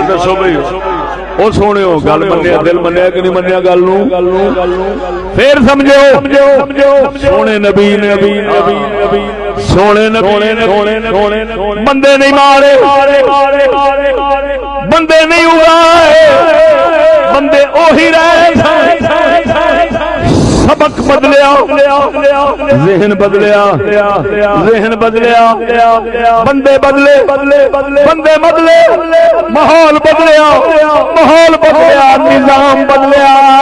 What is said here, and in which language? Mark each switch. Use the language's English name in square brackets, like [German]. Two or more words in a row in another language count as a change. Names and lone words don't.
[Punjabi] دسو بھائی او سونےو گل منیا، دل منیا کہ نہیں منیا گل نو؟ پھر سمجھو سونے نبی نے سونے بندے نہیں مارے، بندے نہیں اگائے، بندے اوہی رہے، سبق بدلیا، ذہن بدلیا، ذہن بدلیا، بندے بدلے، بندے بدلے، ماحول بدلیا، ماحول بدلیا، نظام بدلیا،